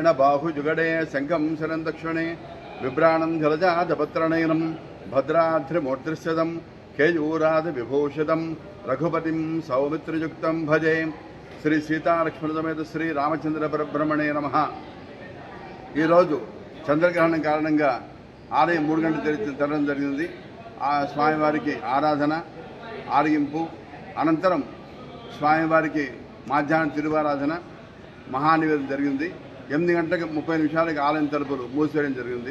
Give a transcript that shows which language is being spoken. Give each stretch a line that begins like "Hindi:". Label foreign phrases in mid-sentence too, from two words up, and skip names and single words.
Sanskrit: बाहुजुगडे शङ्खं शरं दक्षिणे विभ्राणं जलजातपत्रनयनं भद्राद्रिमूर्तिस्थितं केयूरादिविभूषितं रघुपतिं सौमित्रियुक्तं भजे श्री सीतालक्ष्मणसमेत श्री रामचंद्र परब्रह्मणे नमः.
Telugu: చంద్రగ్రహణం కారణంగా ఆలయం 3 గంటలు తెరవడం జరిగింది. ఆ స్వామివారికి ఆరాధన ఆరగింపు అనంతరం స్వామివారికి మధ్యాహ్నం తిరువారాధన మహానివేదన జరిగింది. 8 గంటలకు 30 నిమిషాలకు ఆలయం తలుపులు మూసివేయడం జరిగింది.